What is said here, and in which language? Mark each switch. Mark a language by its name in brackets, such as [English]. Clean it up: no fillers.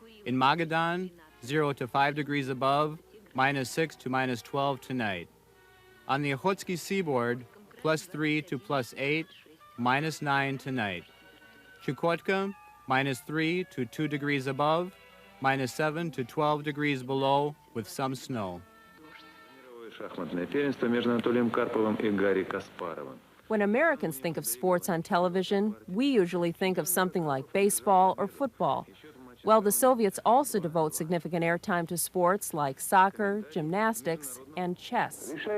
[English] In Magadan, 0 to 5 degrees above, -6 to -12 tonight. On the Okhotsk seaboard, +3 to +8, -9 tonight. Chukotka, -3 to 2 degrees above, -7 to 12 degrees below, with some snow. [Russian] Шахматное первенство между Анатолием Карповым и Гарри Каспаровым. [English] When Americans think of sports on television, we usually think of something like baseball or football. Well, the Soviets also devote significant airtime to sports like soccer, gymnastics, and chess.